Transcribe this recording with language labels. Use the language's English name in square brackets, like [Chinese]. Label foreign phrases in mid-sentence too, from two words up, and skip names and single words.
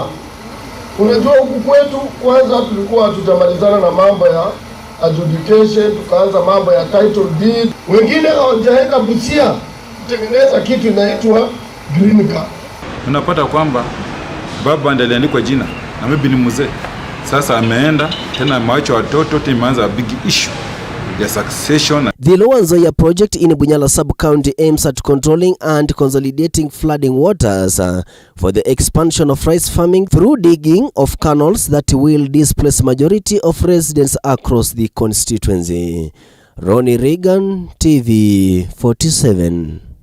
[Swahili] Unajua huku kwetu kwanza tulikuwa tutamalizana na mambo ya adjudication, tukaanza mambo ya [English] title deed. [Swahili] Wengine hawajaenda Busia kutengeneza kitu inaitwa [English] green card. [Swahili] Unapata kwamba baba ndiye aliandikwa jina na mimi ni mzee. Sasa ameenda tena ameacha watoto, timeanza [English] a big issue [Swahili] ya succession. [English] The Lower Nzoia project in Bunyala sub-county aims at controlling and consolidating flooding waters for the expansion of rice farming through digging of canals that will displace majority of residents across the constituency. Ronnie Reagan, TV 47.